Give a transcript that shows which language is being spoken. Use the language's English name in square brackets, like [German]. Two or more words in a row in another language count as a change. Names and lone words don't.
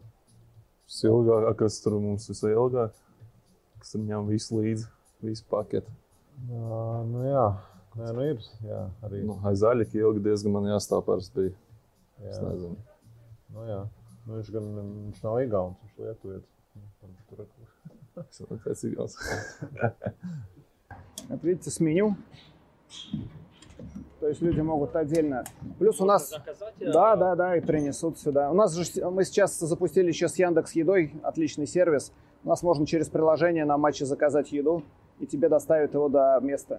[Latvian] Ilgāk, kas tur mums visilgāk, kas tur ņem visu līdzi, visu paketu. Nu jā, nē, nu ir, jā, arī. Nu, aiz zaļika ilgi diezgan man jāstāv parasti bija. Jā. Es nezinu. Nu jā, nu viņš nav igauns, viņš lietuvietis. Pēc igauns. [Russian] Вот видите, с меню. То есть люди могут отдельно. Плюс у нас, да, и принесут сюда. У нас же мы сейчас запустили еще с Яндекс.Едой отличный сервис. У нас можно через приложение на матче заказать еду, и тебе доставят его до места.